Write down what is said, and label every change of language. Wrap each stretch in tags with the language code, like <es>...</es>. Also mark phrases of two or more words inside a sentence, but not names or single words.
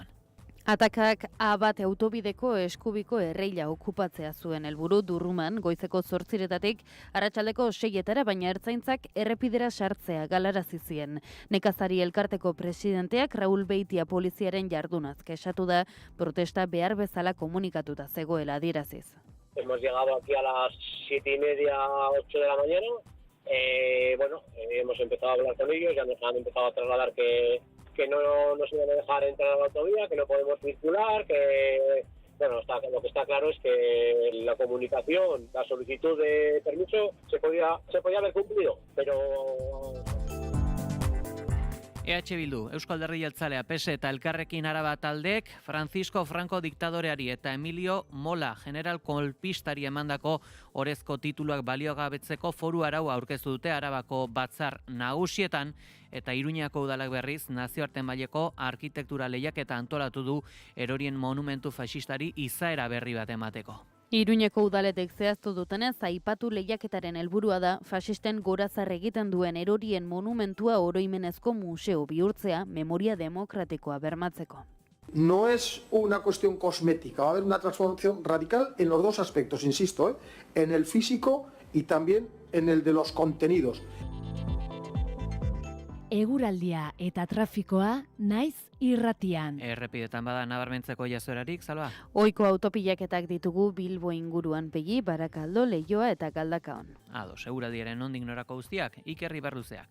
<eu>Atakak Abat autobideko eskubiko erreila okupatzea zuen helburu Durruman goizeko 8:00 arratsaldeko 6:00 baina ertzaintzak errepidera sartzea galarazi zien. Nekazari elkarteko presidenteak Raúl Beitia poliziaren jardunaz kexatu da protesta behar bezala komunikatuta zegoela adieraziz.</eu> <es>Hemos llegado aquí a las 7:30, 8 de la mañana. Hemos empezado a hablar con ellos, ya nos han empezado a trasladar que no nos iban a dejar entrar a la autovía, que no podemos circular, lo que está claro es que la comunicación, la solicitud de permiso se podía haber cumplido, pero</es> <eu>EH Bildu, Eusko Alderdi Jeltzalea, PSE eta Elkarrekin Araba taldeek Francisco Franco diktadoreari eta Emilio Mola general kolpistari emandako orezko tituluak baliogabetzeko foru arau aurkeztu dute Arabako batzar nagusietan eta Iruñako udalak berriz nazioarte maileko arkitektura lehiaketa antolatu du erorien monumentu faxistari izaera berri bat emateko. Iruñeko udaletek zehaztu dutenez, aipatu lehiaketaren helburua da faxisten gorazar egiten duen erorien monumentua oroimenezko museo bihurtzea memoria demokratikoa bermatzeko.</eu> <es>No es una cuestión cosmética, va a haber una transformación radical en los dos aspectos, insisto, en el físico y también en el de los contenidos.</es> <eu>Eguraldia eta trafikoa naiz irratian. Errepidetan bada nabarmentzeko jazoerarik, Salva? Ohiko autopilaketak ditugu Bilbo inguruan Pegi, Barakaldo, Leioa eta Galdakaon. Ados, eguraldiaren nondik norako guztiak, Iker Ibarluzeak.</eu>